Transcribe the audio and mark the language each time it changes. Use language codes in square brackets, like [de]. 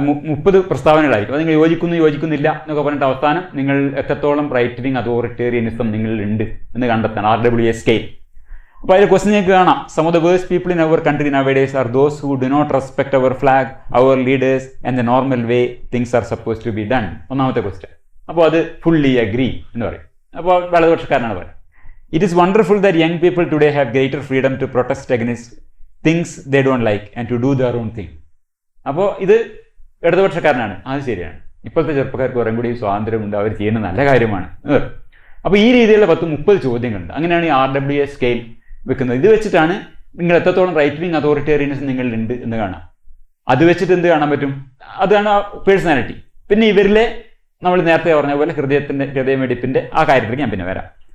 [ml] 30 പ്രസ്താവനകളായിരിക്കും. അത് നിങ്ങൾ യോജിക്കുന്നില്ല എന്നൊക്കെ പറഞ്ഞിട്ട് അവസാനം നിങ്ങൾ എത്രത്തോളം റൈറ്റ് വിങ് അതോറിറ്റേറിയനിസം നിങ്ങളിലുണ്ട് എന്ന് കണ്ടെത്തണം. RWA scale. അപ്പോൾ അതിൽ ക്വസ്റ്റ്യൻ നിങ്ങൾക്ക് കാണാം. [en] Some of the worst people in our country nowadays are those who do not respect our flag, our leaders and the normal way things are suppose to be done. [ml] ഒന്നാമത്തെ question. അപ്പോൾ അത് fully agri എന്ന് പറയും. അപ്പോൾ വലതുപക്ഷക്കാരനാണ് പറയുന്നത്. [en] It is wonderful that young people today have greater freedom to protest against things they don't like and to do their own thing. [ml] അപ്പോൾ ഇത് ഇടതുപക്ഷക്കാരനാണ്. അത് ശരിയാണ്. ഇപ്പോഴത്തെ ചെറുപ്പക്കാർക്ക് കുറേ കൂടി സ്വാതന്ത്ര്യമുണ്ട്, അവർ ചെയ്യുന്ന നല്ല കാര്യമാണ്. അപ്പോൾ ഈ രീതിയിലുള്ള 10-30 ചോദ്യങ്ങളുണ്ട്. അങ്ങനെയാണ് ഈ RWA സ്കെയിൽ വെക്കുന്നത്. ഇത് വെച്ചിട്ടാണ് നിങ്ങൾ എത്രത്തോളം റൈറ്റ് വിങ് അതോറിറ്റേറിയനിസം നിങ്ങളിലുണ്ട് എന്ന് കാണാം. അത് വെച്ചിട്ട് എന്ത് കാണാൻ പറ്റും? അതാണ് പേഴ്സണാലിറ്റി. പിന്നെ ഇവരിലെ നമ്മൾ നേരത്തെ പറഞ്ഞ പോലെ ഹൃദയമിടിപ്പിൻ്റെ ആ കാര്യത്തിലേക്ക് ഞാൻ പിന്നെ വരാം.